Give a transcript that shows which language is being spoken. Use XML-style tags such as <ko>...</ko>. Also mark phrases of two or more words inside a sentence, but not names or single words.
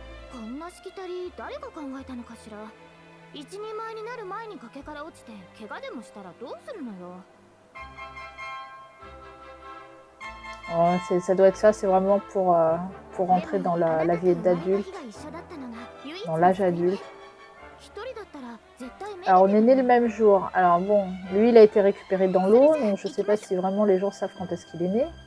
<ja>こんなしきたり誰が考えたのかしら。一人前になる前に崖から落ちて怪我でもしたらどうするのよ。</ja> <fr>Oh, ça doit être ça, c'est vraiment pour rentrer dans la vie d'adulte, dans l'âge adulte. Alors, on est né le même jour. Alors bon, lui, il a été récupéré dans l'eau, donc je sais pas si vraiment les gens savent quand est-ce qu'il est né.</fr>